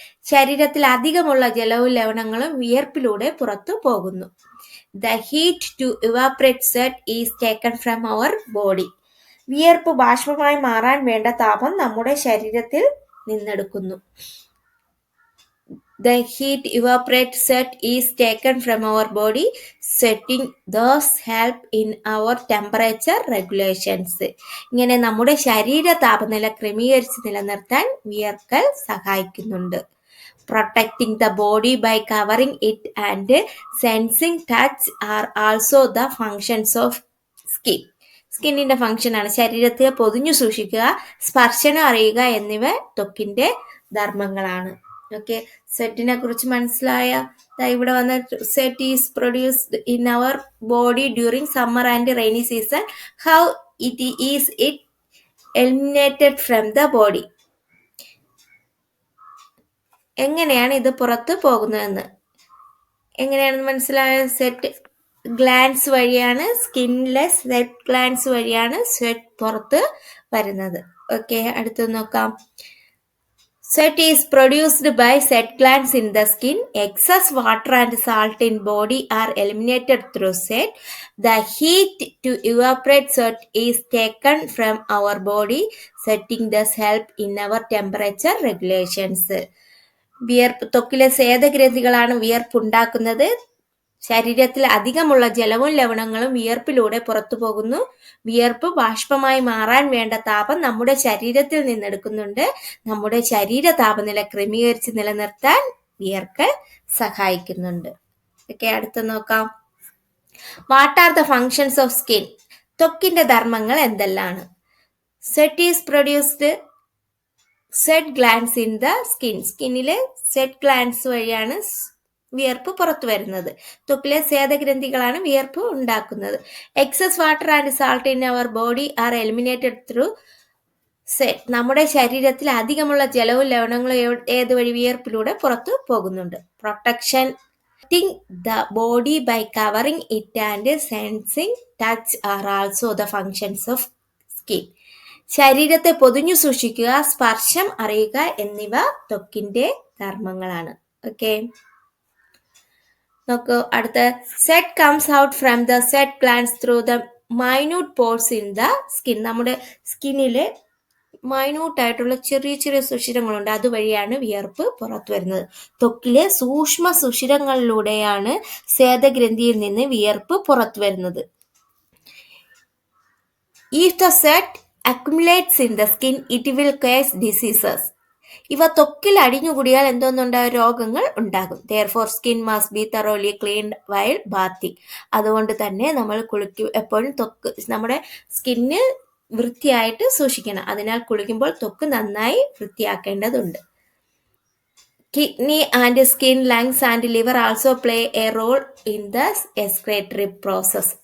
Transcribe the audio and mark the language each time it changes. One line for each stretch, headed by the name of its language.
Malayalam: ശരീരത്തിൽ അധികമുള്ള ജലവും ലവണങ്ങളും വിയർപ്പിലൂടെ പുറത്തു പോകുന്നു.
English: The heat to evaporate sweat is taken from our body.
Malayalam: വിയർപ്പ് ബാഷ്പമായി മാറാൻ വേണ്ട താപം നമ്മുടെ ശരീരത്തിൽ നിന്നെടുക്കുന്നു.
English: The heat evaporate sweat is taken from our body, sweating thus help in our temperature regulations.
Malayalam: ഇങ്ങനെ നമ്മുടെ ശരീര താപനില ക്രമീകരിച്ച് നിലനിർത്താൻ വിയർക്കൽ സഹായിക്കുന്നുണ്ട്.
English: Protecting the body by covering it and sensing touch are also the functions of skin.
Malayalam: സ്കിന്നിന്റെ function ആണ് ശരീരത്തെ പൊതിഞ്ഞു സൂക്ഷിക്കുക, സ്പർശനം അറിയുക എന്നിവ ത്വക്കിന്റെ ധർമ്മങ്ങളാണ്. ഓക്കെ, സ്വെറ്റിനെ കുറിച്ച് മനസ്സിലായ. ഇവിടെ വന്ന
English: Sweat is produced in our body during summer and rainy season. How it eliminated from the body.
Malayalam: എങ്ങനെയാണ് ഇത് പുറത്ത് പോകുന്നതെന്ന് എങ്ങനെയാണെന്ന് മനസ്സിലായ. സെറ്റ് ഗ്ലാൻസ് വഴിയാണ്, സ്കിന്നിലെ സ്വെറ്റ് ഗ്ലാൻസ് വഴിയാണ് സ്വെറ്റ് പുറത്ത് വരുന്നത്. ഓക്കെ, അടുത്ത് നോക്കാം.
English: Sweat is produced by sweat glands in the skin. Excess water and salt in body are eliminated through sweat. The heat to evaporate sweat is taken from our body. Sweating thus help in our temperature regulations.
Malayalam: വിയർപ്പ് ത്വക്കിലെ സ്വേദഗ്രന്ഥികളാണ് വിയർപ്പ് ഉണ്ടാക്കുന്നത്. ശരീരത്തിൽ അധികമുള്ള ജലവും ലവണങ്ങളും വിയർപ്പിലൂടെ പുറത്തു പോകുന്നു. വിയർപ്പ് ബാഷ്പമായി മാറാൻ വേണ്ട താപം നമ്മുടെ ശരീരത്തിൽ നിന്നെടുക്കുന്നുണ്ട്. നമ്മുടെ ശരീര താപനില ക്രമീകരിച്ച് നിലനിർത്താൻ വിയർക്കൽ സഹായിക്കുന്നുണ്ട്. ഓക്കെ, അടുത്ത് നോക്കാം.
English: What are the functions of skin.
Malayalam: ത്വക്കിന്റെ ധർമ്മങ്ങൾ എന്തെല്ലാണ്.
English: Sweat is produced sweat glands in the skin.
Malayalam: സ്കിന്നിലെ sweat glance വഴിയാണ് വിയർപ്പ് പുറത്തു വരുന്നത്. ത്വക്കിലെ സ്വേദഗ്രന്ഥികളാണ് വിയർപ്പ് ഉണ്ടാക്കുന്നത്.
English: Excess water and salt in our body are eliminated through sweat.
Malayalam: നമ്മുടെ ശരീരത്തിൽ അധികമുള്ള ജലവും ലവണങ്ങളും ഏത് വഴി വിയർപ്പിലൂടെ പുറത്തു പോകുന്നുണ്ട്.
English: Protection the body by covering it and sensing touch are also the functions of skin.
Malayalam: ശരീരത്തെ പൊതിഞ്ഞു സൂക്ഷിക്കുക, സ്പർശം അറിയുക എന്നിവ ത്വക്കിന്റെ ധർമ്മങ്ങളാണ്. ഓക്കെ, നോക്കൂ അടുത്ത.
English: Sweat comes out from the sweat glands through the minute pores in the skin.
Malayalam: നമ്മുടെ സ്കിന്നില് മൈന്യൂട്ട് ആയിട്ടുള്ള ചെറിയ ചെറിയ സുഷിരങ്ങളുണ്ട്, അതുവഴിയാണ് വിയർപ്പ് പുറത്തു വരുന്നത്. ത്വക്കിലെ സൂക്ഷ്മ സുഷിരങ്ങളിലൂടെയാണ് സ്വേദഗ്രന്ഥിയിൽ നിന്ന് വിയർപ്പ് പുറത്തു വരുന്നത്.
English: If the sweat accumulates in the skin, it will cause diseases.
Malayalam: ഇവ ത്വക്കിൽ അടിഞ്ഞുകൂടിയാൽ എന്തോന്നുണ്ടാകും, രോഗങ്ങൾ ഉണ്ടാകും.
English: Therefore, skin must be thoroughly cleaned while bathing.
Malayalam: അതുകൊണ്ട് തന്നെ നമ്മൾ എപ്പോഴും ത്വക്ക് നമ്മുടെ സ്കിന്ന് വൃത്തിയായിട്ട് സൂക്ഷിക്കണം. അതിനാൽ കുളിക്കുമ്പോൾ ത്വക്ക് നന്നായി വൃത്തിയാക്കേണ്ടതുണ്ട്.
English: Kidney and skin, lungs and liver also play a role in the excretory process.